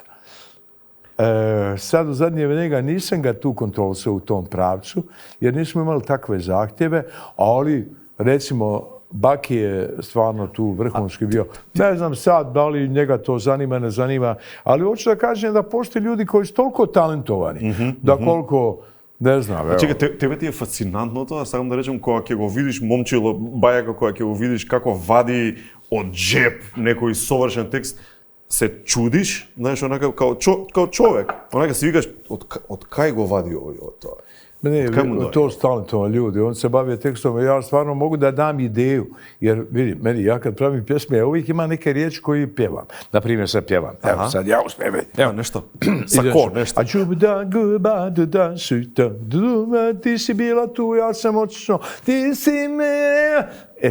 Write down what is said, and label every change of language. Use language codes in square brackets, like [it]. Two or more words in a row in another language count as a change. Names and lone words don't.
[sr] Sad u zadnje vrijeme nisam ga tu kontrolisao u tom pravcu, jer nismo imali takve zahtjeve, ali recimo Baki je stvarno tu vrhunski bio. Ne znam sad da li njega to zanima, ne zanima, ali hoću da kažem da postoje ljudi koji su toliko talentovani, da koliko, ne znam, evo. Čekaj, [mk] тебе ти е фасцинантно тоа, сакам да речем, кога ќе го видиш момчило Бајака, кога ќе го видиш како вади од джеб некој совршен текст, се чудиш, знаеш, онака као човек. Онака си викаш, од кај го вади овој од тоа? [sr] Ne, to su talentovani ljudi, oni se bave tekstom, ja stvarno mogu da dam ideju, jer vidi, ja kad pravim pjesme, ja uvijek imam neke riječi koje pjevam. Naprimjer, sad pjevam, evo sad ja uspijem, evo nešto, sako, nešto. A čup da guba da suta, ti si bila tu, ja sam otišao, ti si me...